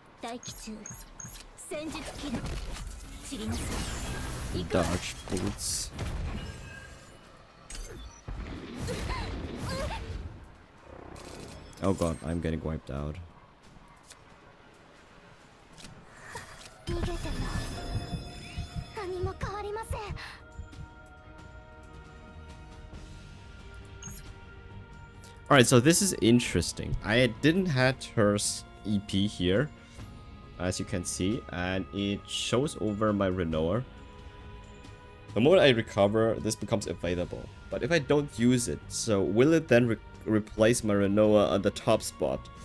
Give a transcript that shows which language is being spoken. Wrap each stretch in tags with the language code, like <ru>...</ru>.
<ja>待機中。戦術起動。散りなさい。行くわ。</ja> <en>Dodge bullets. Oh god, I'm getting wiped out.</en> <ja>逃げても何も変わりません。</ja> <en>Alright, so this is interesting. I didn't have her EP here, as you can see, and it shows over my Renoir. The moment I recover, this becomes available. But if I don't use it, so will it then replace my Renoir on the top spot?</en>